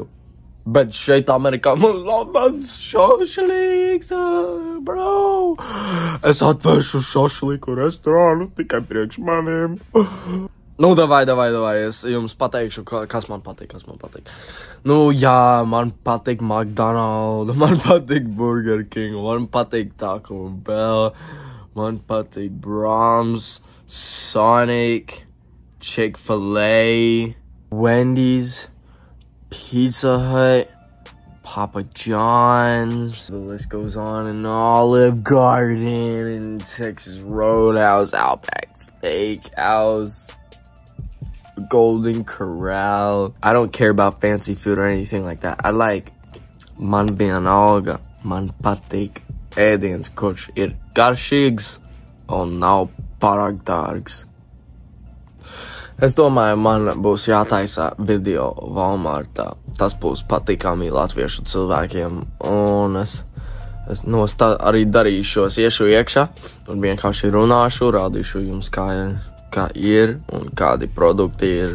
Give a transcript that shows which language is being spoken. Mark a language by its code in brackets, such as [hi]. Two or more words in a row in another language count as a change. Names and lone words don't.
[lv] Bet šeit Amerikā man labs šašliks, bro. Es atvēršu šašliku restorānu tikai priekš maniem. Nu, davai, es jums pateikšu, kas man patīk. Nu, jā, man patīk McDonald's, man patīk Burger King, man patīk [en] Taco Bell, [lv] man patīk [en] Brahms, Sonic, Chick-fil-A, Wendy's, Pizza Hut, Papa John's, the list goes on, and Olive Garden, and Texas Roadhouse, Outback Steakhouse, Golden Corral. I don't care about fancy food or anything like that. I like [lv] man vienalga, man patīk ēdiens, kurš ir garšīgs un nav pārāk dārgs. Es domāju, man būs jātaisa video Walmartā. Tas būs patīkami latviešu cilvēkiem, un es arī darīšos, iešu iekšā un vienkārši runāšu, rādīšu jums, kā ir un kādi produkti ir.